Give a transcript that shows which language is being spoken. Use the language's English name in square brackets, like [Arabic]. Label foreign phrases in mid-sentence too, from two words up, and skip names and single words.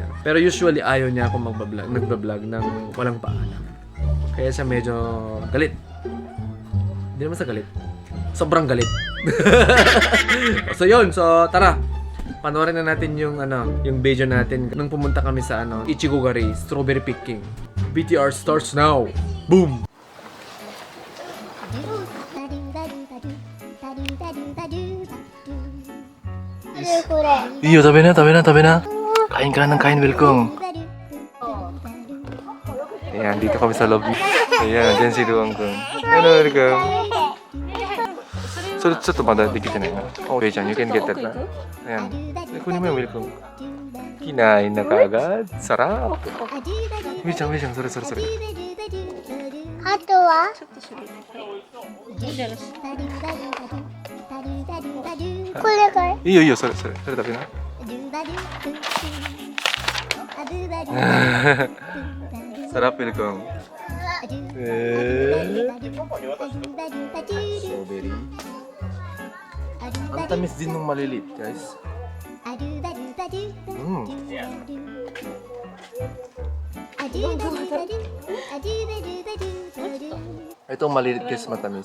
[Filipino] Pero usually ayaw niya akong nagbablog ng walang paalam. Kaya siya medyo galit. Hindi naman sa galit. Sobrang galit. So yun, tara. Panoorin na natin yung video natin nung pumunta kami sa Ichigugari, [English] strawberry picking. BTR starts now. Boom. [Japanese] これいいよ、食べな。 [Filipino] Kain ka ng kain, welcome. Ayan, dito kami sa lobby. Ayan, dyan si Ruang Kung. Hello, welcome. So, [Japanese] ちょっとまだできてないな。Oh, Bey-chan, [English] you can get that na. Ayan. [Filipino] Kunin mo yung welcome. Kinain na kaagad. Sarap. [Japanese] Bey-chan,それ。あとはこれこれいいよ、それ食べな。 [Filipino] Sarap, welcome. Strawberry. Ang tamis din ng maliliit, guys. Itong maliliit, guys, matamis.